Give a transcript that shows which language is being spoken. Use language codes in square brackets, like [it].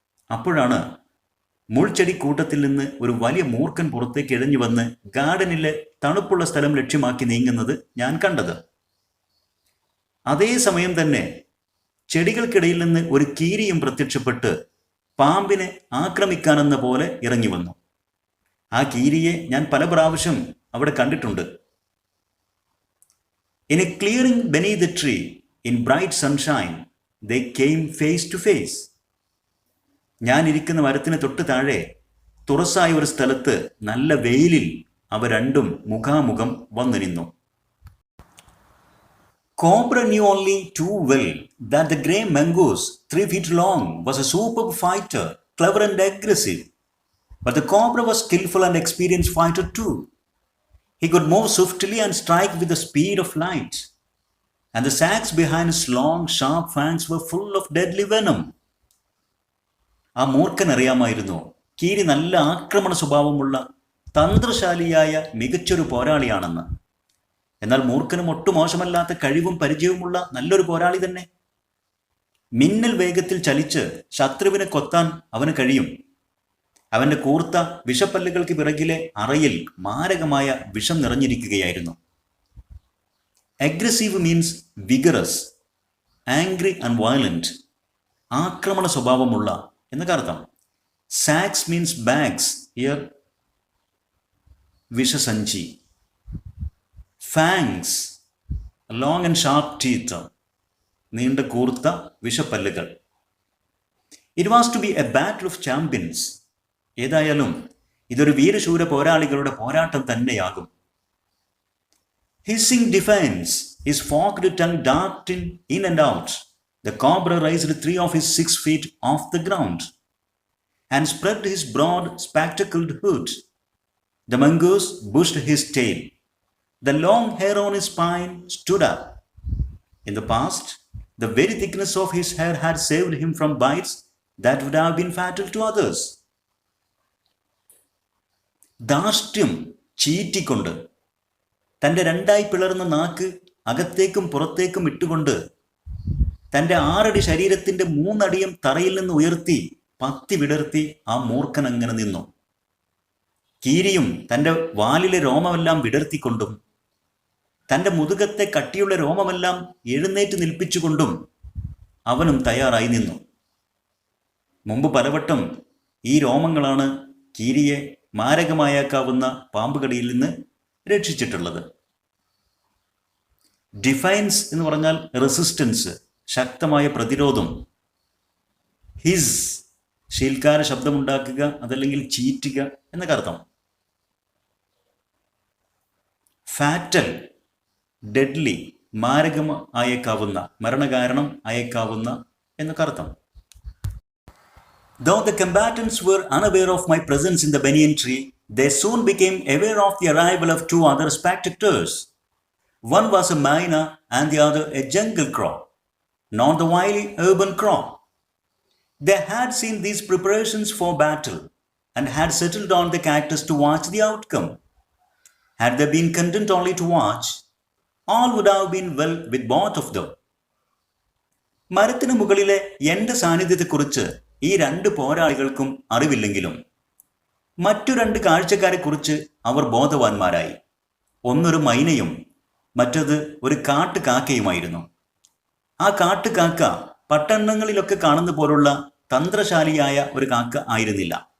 [ml] അപ്പോഴാണ് മുൾച്ചെടി കൂട്ടത്തിൽ നിന്ന് ഒരു വലിയ മൂർഖൻ പുറത്തേക്ക് ഇഴഞ്ഞു വന്ന് ഗാർഡനിലെ തണുപ്പുള്ള സ്ഥലം ലക്ഷ്യമാക്കി നീങ്ങുന്നത് ഞാൻ കണ്ടത്. അതേ സമയം തന്നെ ചെടികൾക്കിടയിൽ നിന്ന് ഒരു കീരിയും പ്രത്യക്ഷപ്പെട്ട് പാമ്പിനെ ആക്രമിക്കാനെന്ന പോലെ ഇറങ്ങി വന്നു. ആ കീരിയെ ഞാൻ പല പ്രാവശ്യം അവിടെ കണ്ടിട്ടുണ്ട്. [en] In a clearing beneath the tree, in bright sunshine, they came face to face. [ml] ഞാൻ ഇരിക്കുന്ന മരത്തിന് തൊട്ട് താഴെ തുറസായ ഒരു സ്ഥലത്ത് നല്ല വെയിലിൽ അവ രണ്ടും മുഖാമുഖം വന്നു നിന്നു. [en] Cobra knew only too well that the grey mongoose, 3 feet long, was a superb fighter, clever and aggressive. But the cobra was skillful and experienced fighter too. He could move swiftly and strike with the speed of light, and the sacs behind his long, sharp fangs were full of deadly venom. [ml] ആ മൂർഖൻ അറിയാമായിരുന്നു കീരി നല്ല ആക്രമണ സ്വഭാവമുള്ള തന്ത്രശാലിയായ മികച്ചൊരു പോരാളിയാണെന്ന്. എന്നാൽ മൂർഖനും ഒട്ടു മോശമല്ലാത്ത കഴിവും പരിചയവുമുള്ള നല്ലൊരു പോരാളി തന്നെ. മിന്നൽ വേഗത്തിൽ ചലിച്ച് ശത്രുവിനെ കൊത്താൻ അവന് കഴിയും. അവൻ്റെ കൂർത്ത വിഷപ്പല്ലുകൾക്ക് പിറകിലെ അറയിൽ മാരകമായ വിഷം നിറഞ്ഞിരിക്കുകയായിരുന്നു. [en] aggressive means vigorous, angry and violent, [ml] ആക്രമണ സ്വഭാവമുള്ള എന്നൊക്കെ അർത്ഥം. [en] Sacs means bags, ഇയർ വിഷസഞ്ചി. Fangs, long and sharp teeth, [ml] നീണ്ട കൂർത്ത വിഷപ്പല്ലുകൾ. [en] It was to be a battle of champions. [ml] ഏതായാലും ഇതൊരു വീരശൂര പോരാളികളുടെ പോരാട്ടം തന്നെയാകും. [en] Hissing defence, his forked tongue darting in and out. The cobra raised 3 of his 6 feet off the ground and spread his broad, spectacled hood. The mongoose bushed his tail. The long hair on his spine stood up. In the past, the very thickness of his hair had saved him from bites that would have been fatal to others. [ml] ധാർഷ്ട്യം ചീറ്റിക്കൊണ്ട് തൻ്റെ രണ്ടായി പിളർന്ന നാക്ക് അകത്തേക്കും പുറത്തേക്കും ഇട്ടുകൊണ്ട് തൻ്റെ 6 അടി ശരീരത്തിൻ്റെ 3 അടിയും തറയിൽ നിന്ന് ഉയർത്തി പത്തി വിടർത്തി ആ മൂർഖൻ അങ്ങനെ നിന്നു. കീരിയും തൻ്റെ വാലിലെ രോമമെല്ലാം വിടർത്തിക്കൊണ്ടും തൻ്റെ മുതുകത്തെ കട്ടിയുള്ള രോമമെല്ലാം എഴുന്നേറ്റ് നിൽപ്പിച്ചുകൊണ്ടും അവനും തയ്യാറായി നിന്നു. മുമ്പ് പലവട്ടം ഈ രോമങ്ങളാണ് കീരിയെ മാരകമായേക്കാവുന്ന പാമ്പുകടിയിൽ നിന്ന് രക്ഷിച്ചിട്ടുള്ളത്. ഡിഫൈൻസ് എന്ന് പറഞ്ഞാൽ റെസിസ്റ്റൻസ്, ശക്തമായ പ്രതിരോധം. ഹിസ് ശീൽക്കാര ശബ്ദമുണ്ടാക്കുക, അതല്ലെങ്കിൽ ചീറ്റുക എന്നൊക്കെ അർത്ഥം. ഫാറ്റൽ, ഡെഡ്ലി, മാരകം ആയേക്കാവുന്ന, മരണകാരണം ആയേക്കാവുന്ന എന്നൊക്കെ അർത്ഥം. [en] Though the combatants were unaware of my presence in the banyan tree, they soon became aware of the arrival of 2 other spectators. One was a myna and the other a jungle crow, not the wily urban crow. They had seen these preparations for battle and had settled on the cactus to watch the outcome. Had they been content only to watch, all would have been well with both of them. [ml] മരത്തിന് മുകളിലെ എൻ്റെ സാന്നിധ്യത്തെക്കുറിച്ച് ഈ 2 പോരാളികൾക്കും അറിവില്ലെങ്കിലും മറ്റു 2 കാഴ്ചക്കാരെക്കുറിച്ച് അവർ ബോധവാന്മാരായി. ഒന്നൊരു മൈനയും മറ്റത് ഒരു കാട്ടുകാക്കയുമായിരുന്നു. ആ കാട്ടുകാക്ക പട്ടണങ്ങളിലൊക്കെ കാണുന്ന പോലുള്ള തന്ത്രശാലിയായ ഒരു കാക്ക ആയിരുന്നില്ല.